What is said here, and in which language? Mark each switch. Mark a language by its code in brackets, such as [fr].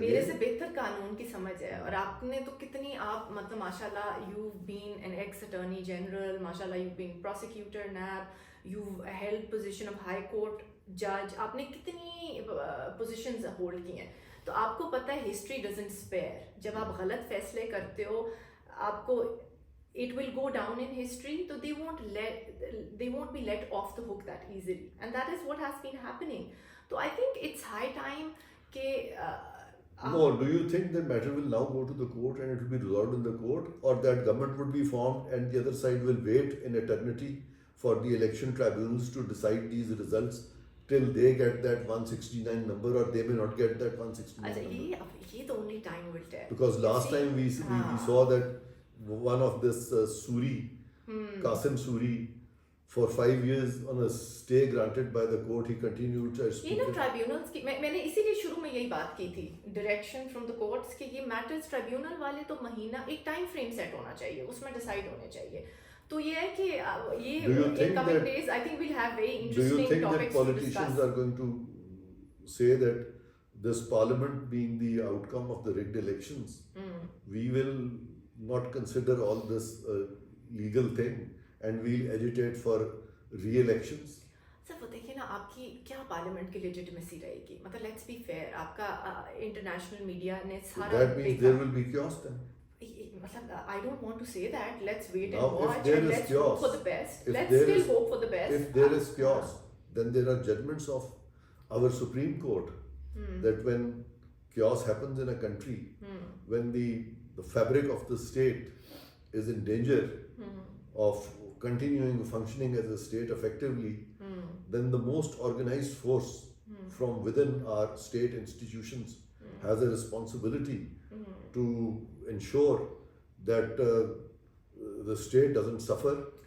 [hi] मेरे से बेहतर कानून की समझ है और आपने तो कितनी आप मतलब माशाल्लाह [en] you been an ex attorney general, [hi] माशाल्लाह [en] you been prosecutor NAB, you held position of high court जज, [hi] आपने कितनी पोजीशंस होल्ड की हैं. तो आपको पता है [en] History doesn't spare. [hi] जब आप गलत फैसले करते हो आपको [en] it will go down in history, so they won't be let off the hook that easily, and that is what has been happening. So I think it's high time [hi] ke [en] no, do you think the matter will now go to the court and it will be resolved in the court, or that government would be formed and the other side will wait in eternity for the election tribunals to decide these results till they get that 169 number, or they may not get that 169 number? Ye the only time will tell, because last time we saw that one of this Suri, Qasim Suri, for 5 years on a stay granted by the court, he continued as [hi] ये ना tribunals की मैंने इसीलिए शुरू में यही बात की थी, [en] direction from the courts [hi] के ये मैटर्स ट्राइब्यूनल वाले तो महीना एक टाइम फ्रेम सेट होना चाहिए, उसमें डिसाइड होने चाहिए. तो ये है कि ये [en] In coming days I think will have very interesting topics to discuss. Politicians are going to say that this parliament being the outcome of the rigged elections, we will not consider all this legal thing and we'll agitate for re-elections. [hi] Sir वो देखिए ना, आपकी क्या parliament की legitimacy रहेगी? मतलब [en] let's be fair, [hi] आपका international media ने सारा [en] that means there will be chaos then. मतलब I don't want to say that. Let's wait Now, and watch and let's hope for the best. Let's still hope for the best. If there is chaos, then there are judgments of our Supreme Court that when chaos happens in a country, when the fabric of the state is in danger of continuing functioning as a state effectively, then the most organized force from within our state institutions has a responsibility to ensure that the state doesn't suffer.